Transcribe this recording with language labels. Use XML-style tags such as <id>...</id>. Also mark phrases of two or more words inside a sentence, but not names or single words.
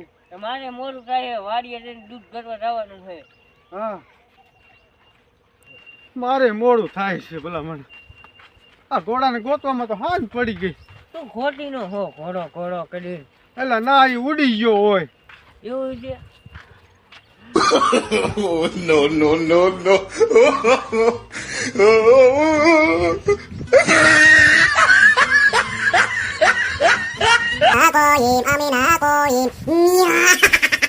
<gu>મારે મોડું થાય વાડીએ જઈને દૂધ ભરવા જવાનું છે. હા મારે મોડું થાય છે ભલા મને. આ ઘોડાને ગોતવામાં તો હાજ પડી ગઈ. તું ખોટી નો હો ઘોડો ઘોડો કરી. એટલે ના એ ઉડી ગયો હોય. એવું છે?</gu> <en>no, no, no, no. Aku im, amin aku im.</en>